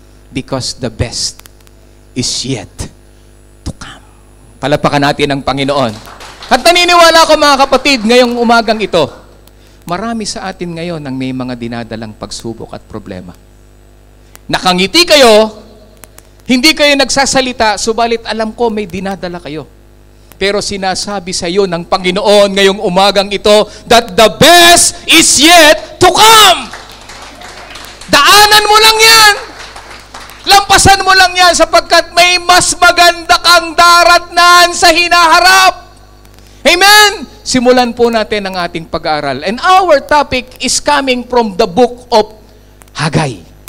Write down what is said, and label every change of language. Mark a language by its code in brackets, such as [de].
[en] Because the best is yet to come. [tl] Palapakan natin ang Panginoon. At naniniwala ko mga kapatid, ngayong umagang ito, marami sa atin ngayon ang may mga dinadalang pagsubok at problema. Nakangiti kayo, hindi kayo nagsasalita, subalit alam ko may dinadala kayo. Pero sinasabi sa iyo ng Panginoon ngayong umagang ito [en] that the best is yet to come. [tl] Daanan mo lang yan. Lampasan mo lang yan sapagkat may mas maganda kang daratnan sa hinaharap. Amen? Simulan po natin ang ating pag-aaral. [en] And our topic is coming from the book of Haggai.